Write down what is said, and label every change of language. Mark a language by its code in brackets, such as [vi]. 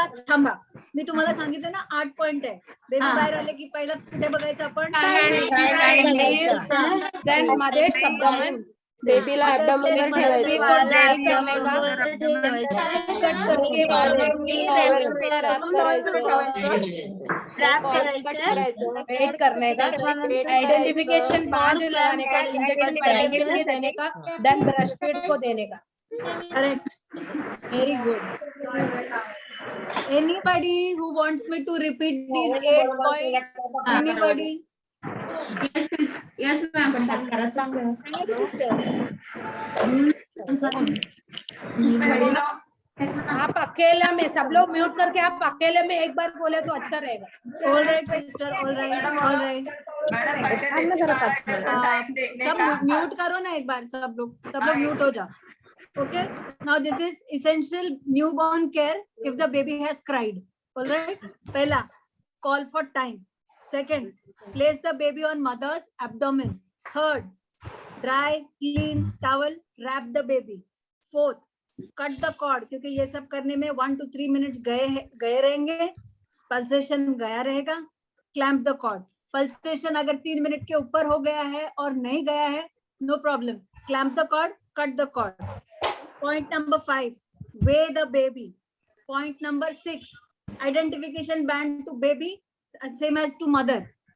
[mr] थांबा, मी तुम्हाला सांगितलं ना 8 पॉइंट आहे। बेबी बाहेर आले की पहिला कुठे बघायचं आपण? मध्ये शब्द बेबीला ऍब्डोमिनल [hi] वेट करने का, आइडेंटिफिकेशन 5 लगाने का, इंजेक्शन पहले के लिए देने का, देन ब्रेस्ट फीड को देने का। [en] Correct, very good. Anybody who wants me to repeat these 8 points? Anybody? Yes, ma'am. [hi] आप अकेले में, सब लोग म्यूट करके आप अकेले में एक बार बोले तो अच्छा रहेगा। [en] All right, sister. All right. [hi] Madam पहले देखिए 12 घंटा टाइम देखने सब का। म्यूट करो ना एक बार, सब लोग म्यूट हो जाओ। [en] Okay, now this is essential newborn care if the baby has cried. All right, पहला call for time. Second, place the baby on mother's abdomen. Third, dry clean towel, wrap the baby. Fourth, cut the cord, [hi] क्योंकि ये सब करने में 1 to 3 minutes गए रहेंगे, pulsation गया रहेगा. [en] Clamp the cord. [hi] पल्सेशन अगर 3 मिनट के ऊपर हो गया है और नहीं गया है, [en] no problem. Clamp the cord, cut the cord. Point number 5, weigh the baby. Point number 6, identification band to baby, same as to mother.